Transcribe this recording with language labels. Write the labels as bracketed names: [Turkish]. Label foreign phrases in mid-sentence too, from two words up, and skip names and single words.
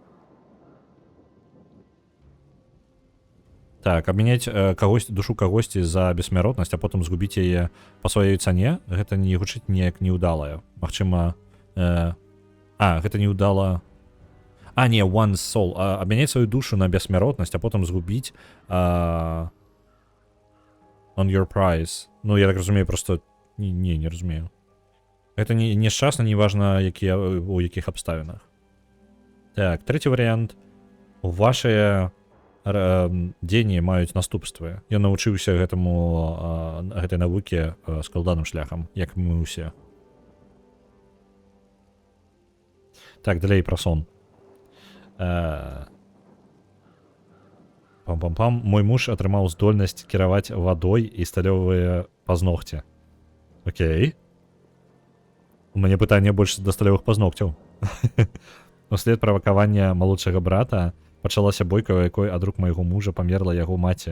[Belarusian] Так, абмяняць душу кагосьці за бессмяротнасць, а потым згубіць яе па сваёй цане, гэта не гучыць неяк неўдалае. Магчыма... гэта неўдала... не, [English] one soul. [Belarusian] Абмяняць сваю душу на бессмяротнасць, а потым згубіць [English] on your prize. [Belarusian] Ну, я так разумею, просто... Не разумею. Гэта нешчасна, неважна, у якіх абставінах. Так, трэці варыянт. Вашыя дзеянні маюць наступствы. Я навучыўся гэтай навуке складаным шляхам, як мы ўсе. Так, далей пра сон. Пам-пам-пам. Мой муж атрымаў здольнасць кіраваць вадой і сталёвыя пазногці. Окей. У мяне пытанне больш да сталёвых пазногцяў. Услед правакавання малодшага брата пачалася бойка, у якой ад рук майго мужа памерла яго маці.